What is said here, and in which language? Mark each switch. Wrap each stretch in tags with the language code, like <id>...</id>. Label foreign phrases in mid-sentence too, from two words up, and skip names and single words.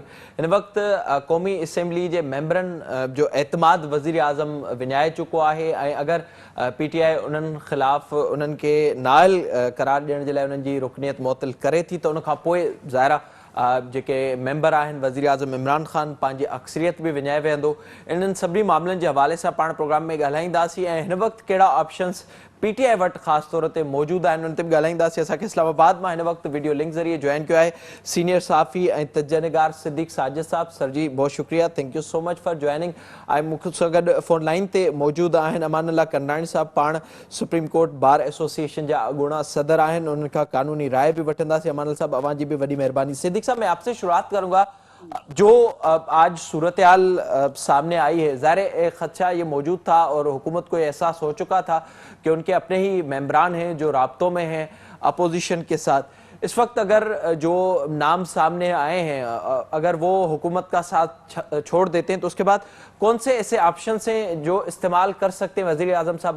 <sd>हिन वक़्तु क़ौमी असेंबली जे मेंबरनि जो एतमाद वज़ीर आज़म विञाए चुको आहे ऐं अगरि पीटीआई उन्हनि ख़िलाफ़ उन्हनि खे नाइल करार ॾियण जे लाइ उन्हनि जी रुकनियत मुअतल करे थी, त उनखां पोइ ज़ाहिरा जेके मेंबर आहिनि वज़ीर आज़म इमरान ख़ान पंहिंजी अक्सरियत बि विञाए वेंदो। इन्हनि सभिनी मामलनि जे हवाले सां पाण प्रोग्राम में ॻाल्हाईंदासीं ऐं हिन वक़्तु कहिड़ा ऑप्शंस पीटीआई वटि ख़ासि तौर ते मौजूदु आहिनि उन ते बि ॻाल्हाईंदासीं। असांखे इस्लामाबाद मां हिन वक़्तु वीडियो लिंक ज़रिए जॉइन कयो आहे सीनियर सहाफ़ी ऐं तजनिगार सिद्दीक़ साजिद साहब। सर जी बहुत शुक्रिया,</sd> <en>Thank you so much for joining.</en> <sd>ऐं मूंखे सां गॾु फोन लाइन ते मौजूदु आहिनि अमान अल्लाह करनाणी साहब, पाण सुप्रीम कोर्ट बार एसोसिएशन जा अॻूणा सदर आहिनि, उन्हनि खां कानूनी राय भी वठंदासीं। अमान अल्लाह साहब, अवां जी भी वॾी महिरबानी।</sd> <ur>صدیق صاحب، میں آپ سے شروعات کروں گا۔ جو آج صورت حال سامنے آئی ہے، ظاہر ایک خدشہ یہ موجود تھا اور حکومت کو احساس ہو چکا تھا کہ ان کے اپنے ہی ممبران ہیں جو رابطوں میں ہیں اپوزیشن کے ساتھ. اس وقت اگر جو نام سامنے آئے ہیں، اگر وہ حکومت کا ساتھ چھوڑ دیتے ہیں تو اس کے بعد کون سے ایسے آپشن ہیں جو استعمال کر سکتے ہیں وزیر اعظم صاحب?</ur>